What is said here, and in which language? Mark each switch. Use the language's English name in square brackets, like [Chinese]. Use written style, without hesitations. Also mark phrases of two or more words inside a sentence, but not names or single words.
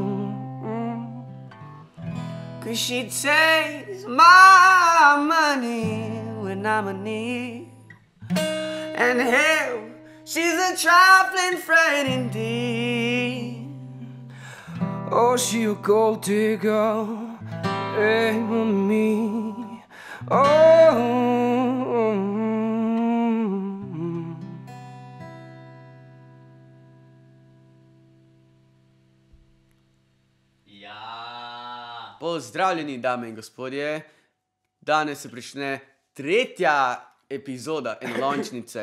[English] 'Cause she takes my money when I'm in need. And hell, she's a trifling friend indeed. Oh, she a gold digger, ain't me. Oh. [Slovenian] Ja. Pozdravljeni, dame in gospodje. Danes se prične tretja epizoda Enolončnice.